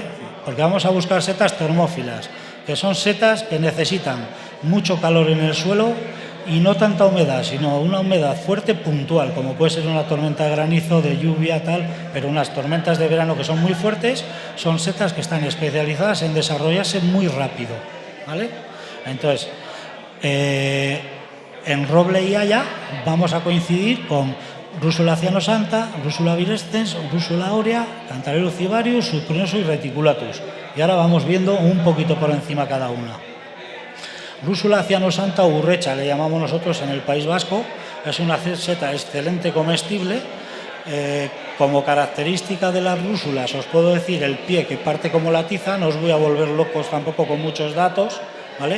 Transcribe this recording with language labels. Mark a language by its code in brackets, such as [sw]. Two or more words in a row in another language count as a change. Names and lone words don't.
[es] Porque vamos a buscar setas termófilas, que son setas que necesitan mucho calor en el suelo y no tanta humedad, sino una humedad fuerte puntual, como puede ser una tormenta de granizo, de lluvia, tal, pero unas tormentas de verano que son muy fuertes, son setas que están especializadas en desarrollarse muy rápido, ¿vale? Entonces, en roble y haya vamos a coincidir con Rúsula cianosanta, Rúsula virescens, Rúsula aurea, Cantarellus cibarius, Supruinoso y reticulatus. Y ahora vamos viendo un poquito por encima cada una. Rúsula cianosanta o urrecha, le llamamos nosotros en el País Vasco, es una seta excelente comestible. Como característica de las rúsulas os puedo decir el pie, que parte como la tiza, no os voy a volver locos tampoco con muchos datos, ¿vale?